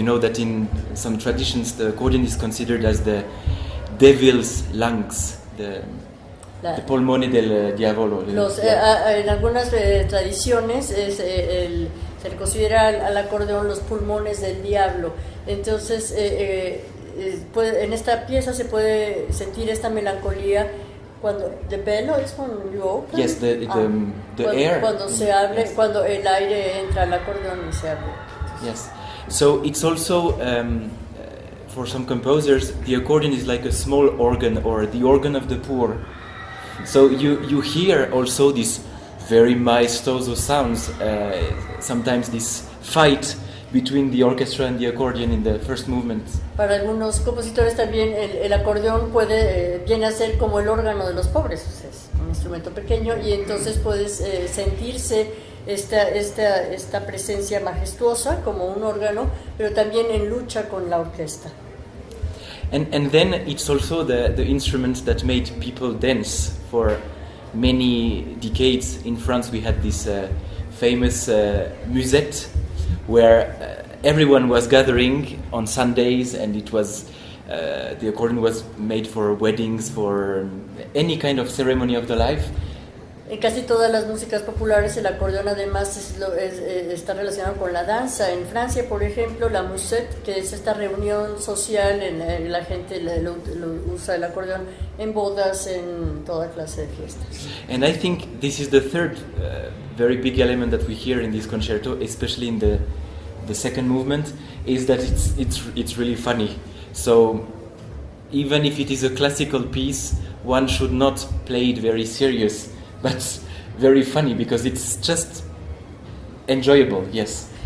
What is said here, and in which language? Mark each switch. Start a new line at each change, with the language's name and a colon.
English: You know that in some traditions the accordion is considered as the devil's lungs, the
Italian: polmone del diavolo.
Spanish: En algunas tradiciones se le considera al acordeón los pulmones del diablo. Entonces en esta pieza se puede sentir esta melancolía cuando
English: the bellow is when you open. Yes, the air.
Spanish: Cuando se abre, cuando el aire entra al acordeón y se abre.
English: Yes. So it's also for some composers the accordion is like a small organ or the organ of the poor. So you hear also these very maestoso sounds. Sometimes this fight between the orchestra and the accordion in the first movement.
Spanish: Para algunos compositores también el acordeón viene a ser como el órgano de los pobres, es un instrumento pequeño y entonces puedes sentirse esta presencia majestuosa como un órgano, pero también en lucha con la orquesta.
English: And then it's also the instrument that made people dance for many decades. In France we had this famous musette where everyone was gathering on Sundays, and it was the accordion was made for weddings, for any kind of ceremony of the life.
Spanish: En casi todas las músicas populares el acordeón además está relacionado con la danza. En Francia, por ejemplo, la musette, que es esta reunión social, la gente lo usa el acordeón en bodas, en toda clase de fiestas.
English: And I think this is the third very big element that we hear in this concerto, especially in the second movement, is that it's really funny. So even if it is a classical piece, one should not play it very serious, but very funny, because it's just enjoyable, yes.